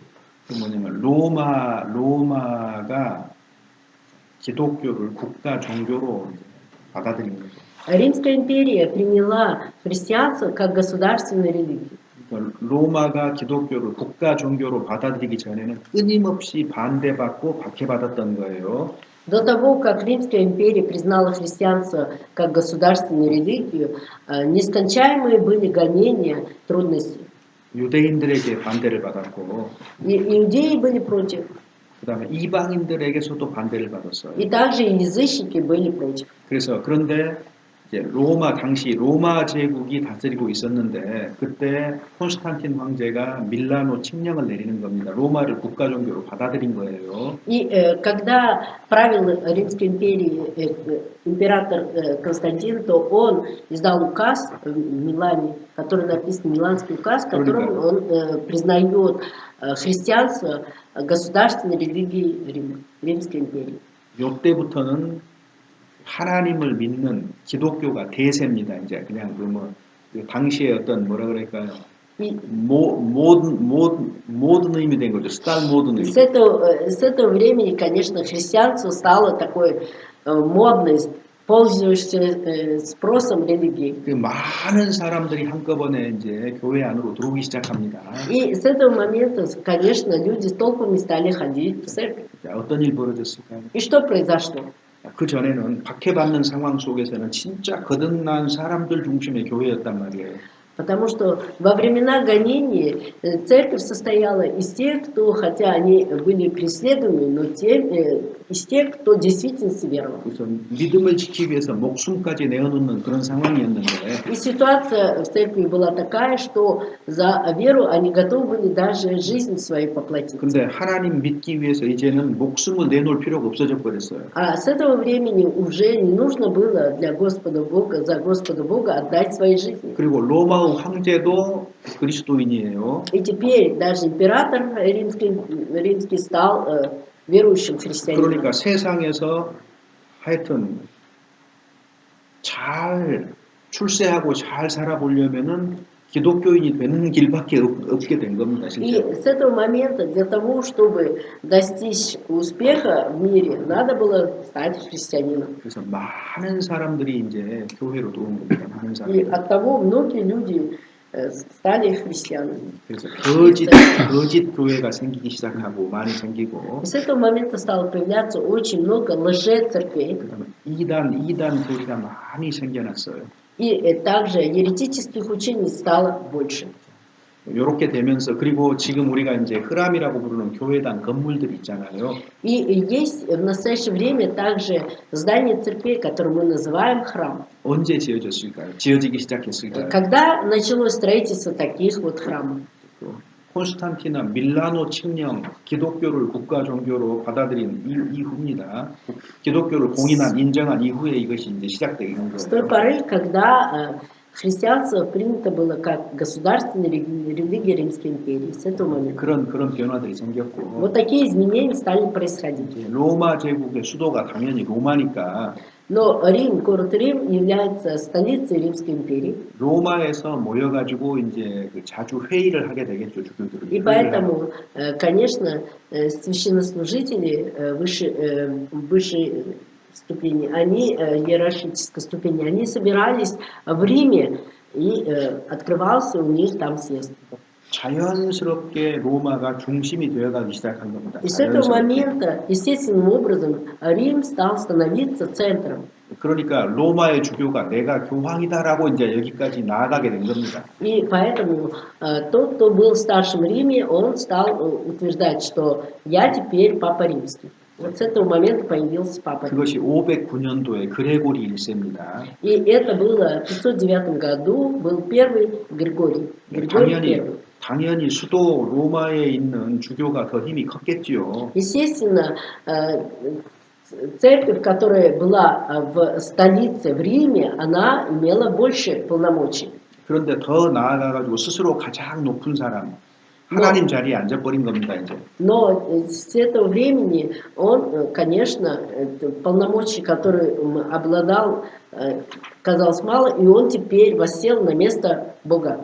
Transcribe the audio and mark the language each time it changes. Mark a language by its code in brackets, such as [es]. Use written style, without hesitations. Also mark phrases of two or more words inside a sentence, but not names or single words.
[ko] 그 뭐냐면 로마가 기독교를 국가 종교로 받아들인 거죠. [ru] Римская империя приняла христианство как государственную религию. [ko] 로마가 기독교를 국가 종교로 받아들이기 전에는 끊임없이 반대받고 박해받았던 거예요. [ru] До того, как Римская империя признала христианство как государственную религию, нескончаемые были гонения, трудности. [ko] 유대인들에게 반대를 받았고, [ru] И иудеи были против, [ko] 그다음에 이방인들에게서도 반대를 받았어요. [ru] и также и язычники были против. [ko] 그런데 이제 당시 로마 제국이 다스리고 있었는데 그때 콘스탄틴 황제가 밀라노 칙령을 내리는 겁니다. 로마를 국가 종교로 받아들인 거예요. [ru] И когда правил Римской империи император Константин, то он издал указ в Милане, который написан Миланский указ, в котором он признает христианство государственной религией Рима, Римской империи. [ko] 이때부터는 하나님을 믿는 기독교가 대세입니다. 이제 그냥 그 당시에 어떤 뭐라 그럴까요? [ru] И [ko] 모드님이 된 거죠. [ru] стал модным. с этого времени, конечно, христианство стало такой модной, пользующейся спросом религии. [ko] 그 많은 사람들이 한꺼번에 이제 교회 안으로 들어오기 시작합니다. [ru] И с этого момента, конечно, люди толпами стали ходить в церковь. [ko] 자, 어떤 일 벌어졌을까요? [ru] И что произошло? [ko] 그 전에는 박해받는 상황 속에서는 진짜 거듭난 사람들 중심의 교회였단 말이에요. [ru] Потому что во времена гонений церковь состояла из тех, кто, хотя они были преследуемы, но из тех, кто действительно веровал. [ko] 그래서 믿음을 지키기 위해서 목숨까지 내어놓는 그런 상황이었는데 [ru] И ситуация в церкви была такая, что за веру они готовы были даже жизнь свою поплатить. [ko] 근데 하나님 믿기 위해서 이제는 목숨을 내놓을 필요가 없어져 버렸어요. [ru] А с этого времени уже не нужно было для Господа Бога, за Господа Бога отдать свои жизни. [ko] 그리고 로마 황제도 그리스도인이에요. [ru] И теперь даже император римский стал верующим христианином. [ko] 그러니까 세상에서 하여튼 잘 출세하고 잘 살아보려면은 기독교인이 되는 길밖에 없게 된 겁니다. [ru] И [ko] 실제로. [ru] с этого момента для того, чтобы достичь успеха в мире, надо было стать христианином. [ko] 그래서 많은 사람들이 이제 교회로 들어온 겁니다. 많은 [ru] И [ko] 사람들이. [ru] оттого многие люди стали христианами. [ko] 그래서 거짓 교회가 생기기 시작하고 많이 생기고 [ru] И с этого момента стало появляться очень много лжецерквей. [ko] 그다음에 이단 교회가 많이 생겨났어요. [ru] И также еретических учений стало больше. [ko] 이렇게 되면서 그리고 지금 우리가 이제 흐람이라고 부르는 교회당 건물들 있잖아요. [ru] И есть в настоящее время также здание церкви, которое мы называем храм. [ko] 언제 지어졌을까요? 지어지기 시작했을까요? [ru] Когда началось строительство таких вот храмов? [ko] 콘스탄티나 밀라노 칙령 기독교를 국가 종교로 받아들인 이후입니다. 기독교를 공인한 인정한 이후에 이것이 이제 시작되는 [ru] С той [ko] 거예요. [ru] поры, когда христианство принято было как государственная религия Римской империи, с этого момента. [ko] 그런 변화들이 생겼고 [ru] Вот такие изменения стали происходить. [ko] 로마 제국의 수도가 당연히 로마니까 [ru] Но Рим, город Рим является столицей Римской империи. [ko] 로마에서 모여가지고 이제 그 자주 회의를 하게 되겠죠 주교들은. [ru] И поэтому, конечно, священнослужители высшей ступени, они, иерархической ступени, они собирались в Риме, и открывался у них там съезд. [ko] 자연스럽게 로마가 중심이 되어가기 시작한 겁니다. [ru] И с этого момента, естественным образом, Рим стал становиться центром. [ko] 그러니까 로마의 주교가 내가 교황이다라고 이제 여기까지 나아가게 된 겁니다. [ru] И поэтому тот, кто был старшим в Риме, он стал утверждать, что я теперь Папа Римский. Вот с этого момента появился Папа Римский. [ko] 그것이 509년도에 그레고리 1세입니다. [ru] И это было в 509 году, был первый Григорий. Григорий первый. [ko] 당연히 수도 로마에 있는 주교가 더 힘이 컸겠지요. [ru] Естественно, церковь, которая была в столице, в Риме, она имела больше полномочий. [ko] 그런데 더 나아가가지고 스스로 가장 높은 사람, 하나님 자리에 앉아버린 겁니다, 이제. [ru] Но с этого времени он, конечно, полномочий, которые обладал, казалось мало, и он теперь воссел на место Бога.